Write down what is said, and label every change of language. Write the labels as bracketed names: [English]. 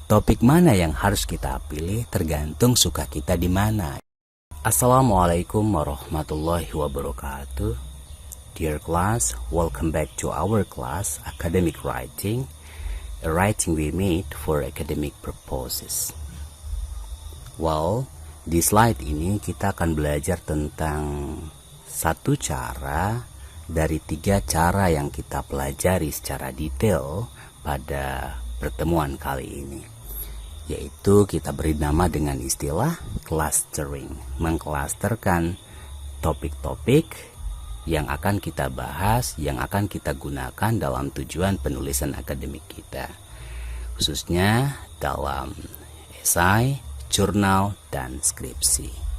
[Indonesian] Topik mana yang harus kita pilih tergantung suka kita di mana. [Arabic] Assalamualaikum warahmatullahi wabarakatuh. [English] Dear class, welcome back to our class Academic Writing, a writing we made for academic purposes. [Indonesian] Well, di slide ini kita akan belajar tentang satu cara dari 3 cara yang kita pelajari secara detail pada pertemuan kali ini, yaitu kita beri nama dengan istilah clustering, mengklasterkan topik-topik yang akan kita bahas, yang akan kita gunakan dalam tujuan penulisan akademik kita, khususnya dalam esai, jurnal, dan skripsi.